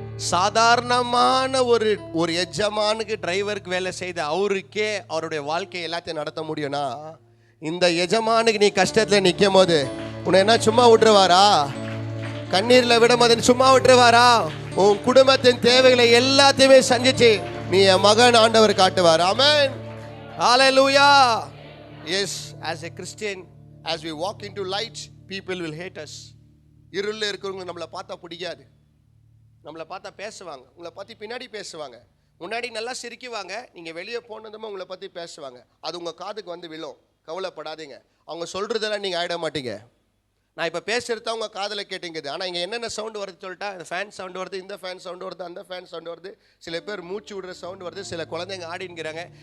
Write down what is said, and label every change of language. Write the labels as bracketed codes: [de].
[ta] சாதாரணமான ஒரு எஜமானுக்கு டிரைவருக்கு வேலை செய்த அவருக்கே அவருடைய வாழ்க்கையை எல்லாத்தையும் நடத்த முடியும்னா, இந்த எஜமானுக்கு நீ கஷ்டத்தில் நிற்கும் போது உன்னை என்ன சும்மா விட்டுருவாரா? கண்ணீரில் விடும் போது சும்மா விட்டுருவாரா? உன் குடும்பத்தின் தேவைகளை எல்லாத்தையுமே சந்திச்சு நீ என் மகன் ஆண்டவர் காட்டுவார். ஆமென், ஹல்லேலூயா. S, [en] as a Christian, as we walk into light, people will hate us. [ta] இருளில் இருக்கிறவங்க நம்மளை பார்த்தா பிடிக்காது, நம்மளை பார்த்தா பேசுவாங்க, உங்களை பற்றி பின்னாடி பேசுவாங்க, முன்னாடி நல்லா சிரிக்குவாங்க, நீங்கள் வெளியே போனதுமே உங்களை பற்றி பேசுவாங்க. அது உங்கள் காதுக்கு வந்து விழும். கவலைப்படாதீங்க, அவங்க சொல்கிறதெல்லாம் நீங்கள் ஆகிட மாட்டீங்க. நான் இப்போ பேசுகிறது உங்கள் காதில் கேட்டீங்குது. ஆனால் இங்கே என்னென்ன சவுண்டு வருது சொல்லிட்டா, இந்த ஃபேன் சவுண்டு வருது, இந்த ஃபேன் சவுண்டு வருது, அந்த ஃபேன் சவுண்டு வருது, சில பேர் மூச்சு விடுற சவுண்டு வருது, சில குழந்தைங்க ஆடிங்கிறாங்க.